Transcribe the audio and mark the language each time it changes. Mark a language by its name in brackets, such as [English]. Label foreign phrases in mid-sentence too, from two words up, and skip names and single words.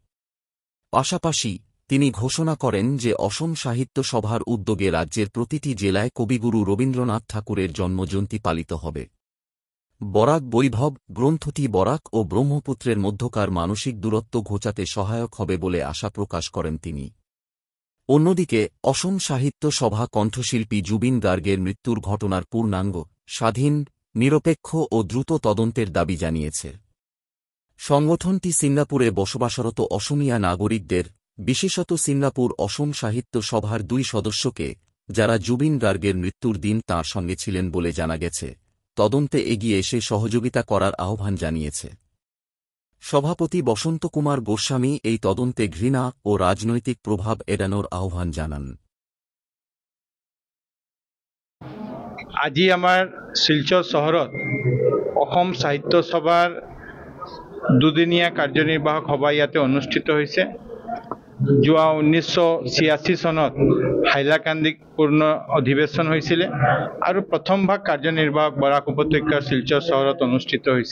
[Bangla] পাশাপাশি তিনি ঘোষণা করেন যে অসম সাহিত্য সভার উদ্যোগে রাজ্যের প্রতিটি জেলায় কবিগুরু রবীন্দ্রনাথ ঠাকুরের জন্মজয়ন্তী পালিত হবে। বরাক বৈভব গ্রন্থটি বরাক ও ব্রহ্মপুত্রের মধ্যকার মানসিক দূরত্ব ঘোচাতে সহায়ক হবে বলে আশা প্রকাশ করেন তিনি। অন্যদিকে অসম সাহিত্য সভা কণ্ঠশিল্পী জুবিন গার্গের মৃত্যুর ঘটনার পূর্ণাঙ্গ, স্বাধীন, নিরপেক্ষ ও দ্রুত তদন্তের দাবি জানিয়েছে। সংগঠনটি সিঙ্গাপুরে বসবাসরত অসমিয়া নাগরিকদের, বিশেষত সিঙ্গাপুর অসম সাহিত্য সভার 2 সদস্যকে, যারা জুবিন গার্গের মৃত্যুর দিন তাঁর সঙ্গে ছিলেন বলে জানা গেছে, তদন্তে এগিয়ে এসে সহযোগিতা করার আহ্বান জানিয়েছে। সভাপতি বসন্তকুমার গোস্বামী এই তদন্তে ঘৃণা ও রাজনৈতিক প্রভাব এড়ানোর আহ্বান জানান। [Assamese] আজি আমাৰ শিলচৰ চহৰত অসম সাহিত্য সভাৰ দুদিনীয়া কাৰ্যনিৰ্বাহক সভা ইয়াতে অনুষ্ঠিত হৈছে। যোৱা 1986 চনত হাইলাকান্দিত পূৰ্ণ অধিৱেশন হৈছিলে আৰু প্ৰথম ভাগ কাৰ্যনিৰ্বাহক বৰাক উপত্যকাৰ শিলচৰ চহৰত অনুষ্ঠিত হৈছে।